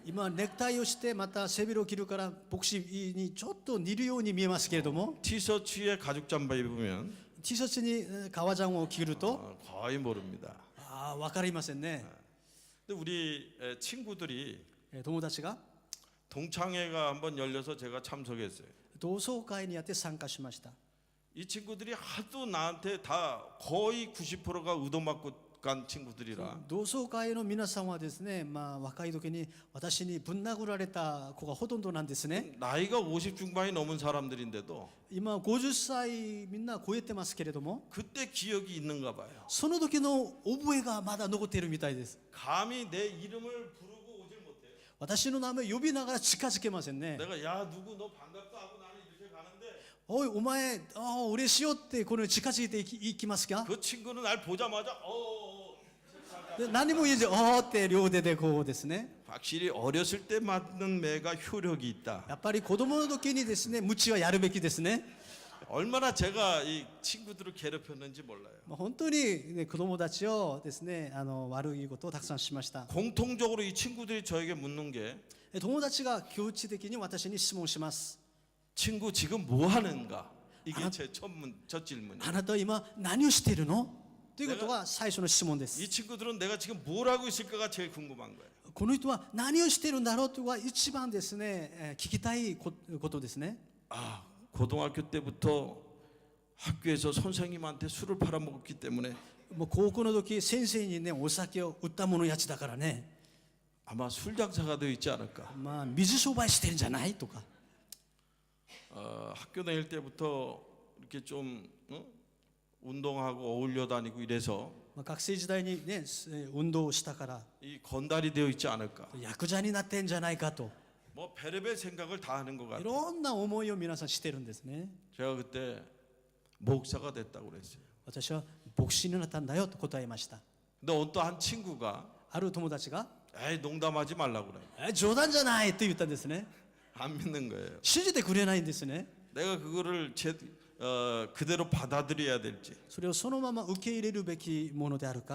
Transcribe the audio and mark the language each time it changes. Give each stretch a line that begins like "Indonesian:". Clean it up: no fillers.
Japanese: 今ネクタイをしてまた背広を着るから牧師にちょっと似るように見えますけれども、
Korean: 티셔츠에 가죽 잠바 입으면
Japanese: Tシャツに革ジャンを着ると
Korean: 거의 모릅니다.
Japanese: 分かりませんね。
Korean: 근데 우리 친구들이
Japanese: 友達が
Korean: 동창회가 한번 열려서 제가 참석했어요.
Japanese: 同窓会にやって参加しました。
Korean: 이 친구들이 하도 나한테 다 거의 90%가 의도맞고 간 친구들이라
Japanese: 同窓会の皆さんはですね、若い時に私にぶん殴られた子がほとんどなんですね。
Korean: 나이가 50 중반이 넘은 사람들인데도
Japanese: 今50歳みんな超えてますけれども、
Korean: 그때 기억이 있는가 봐요.
Japanese: その時の覚えがまだ残っているみたいです。
Korean: 감히 내 이름을 부르고 오질 못해요.
Japanese: 私の名前を呼びながら近づけませんね。
Korean: 내가 야 누구 너 반갑다 하고 나는 이렇게 가는데
Japanese: おいお前、嬉しいよってこの近づいていきますか。
Korean: 그 친구는 날 보자마자
Japanese: で何も言えず、って両手でこうですね。
Korean: 확실히 어렸을 때 맞는 매가 효력이 있다.
Japanese: やっぱり子供の時にですね、鞭はやるべきですね。
Korean: 얼마나 제가 이 친구들을 괴롭혔는지 몰라요.
Japanese: 本当に、ね、子供たちをですね、悪いことをたくさんしました。
Korean: 공통적으로 이 친구들이 저에게 묻는 게
Japanese: 友達が共知的に私に質問します。
Korean: 친구 지금 뭐 하는가? 이게 제 첫 질문이에요.
Japanese: あなたは今何をしているのということが最初の質問です。
Korean: 이 친구들은 내가 지금 뭘 하고 있을까가 제일 궁금한 거예요.
Japanese: この人は何をしているんだろうというのが一番ですね、聞きたいことですね。
Korean: 아, 고등학교 때부터 학교에서 선생님한테 술을 팔아먹었기 때문에
Japanese: もう高校の時先生にねお酒を売ったものやつだからね、
Korean: 아마 술 장사가 되어 있지 않을까.
Japanese: 水商売してるんじゃないとか、
Korean: 학교 다닐 때부터 이렇게 좀 운동하고 어울려 다니고 이래서
Japanese: 学生時代にね運動をしたから
Korean: 이 건달이 되어 있지 않을까.
Japanese: ヤクザになってんじゃないかと、
Korean: 뭐 별의별 생각을 다 하는 것
Japanese: い
Korean: 같아요.
Japanese: ろんな思いを皆さんしてるんですね。
Korean: 제가 그때 목사가 됐다고 그랬어요.
Japanese: 私は牧師になったんだよと答えました。
Korean: 근데 어떤 한 친구가
Japanese: ある友達が
Korean: 에이 농담하지 말라고 그래.
Japanese: 冗談じゃないと言ったんですね。
Korean: 안 믿는 거예요.
Japanese: 信じてくれないんですね。
Korean: 내가 그거를 그대로 받아들여야 될지.
Japanese: それをそのまま受け入れるべきものであるか。